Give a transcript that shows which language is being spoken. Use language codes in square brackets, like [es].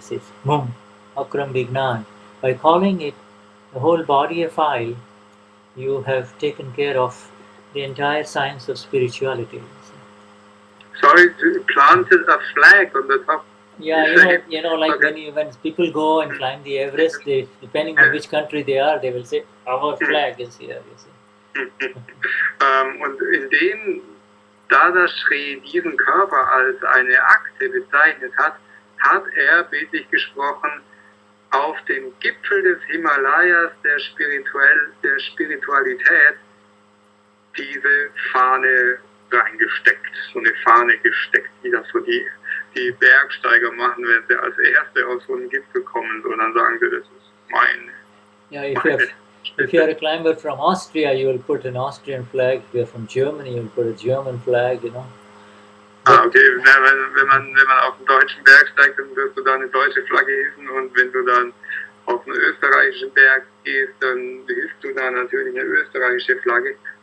[en] This is Akram Vignan. By calling it the whole body a file, you have taken care of the entire science of spirituality. Sorry, planted a flag on the top. Yeah, like okay. when people go and climb the Everest, depending on which country they are, they will say, our flag is here, you see. [de] Und indem Dadashri diesen Körper als eine Akte bezeichnet hat, hat er, bildlich gesprochen, auf dem Gipfel des Himalayas der Spiritualität diese Fahne reingesteckt, so eine Fahne gesteckt, wie das so die Bergsteiger machen, wenn sie als Erste aus so einem Gipfel kommen, und dann sagen sie, das ist meine. [en] Yeah, if you are a climber from Austria, you will put an Austrian flag. If you are from Germany, you will put a German flag, [de] Okay, wenn man auf den deutschen Berg steigt, dann wirst du da eine deutsche Flagge hissen, und wenn du dann auf einen österreichischen Berg gehst, dann hisst du da natürlich eine österreichische Flagge.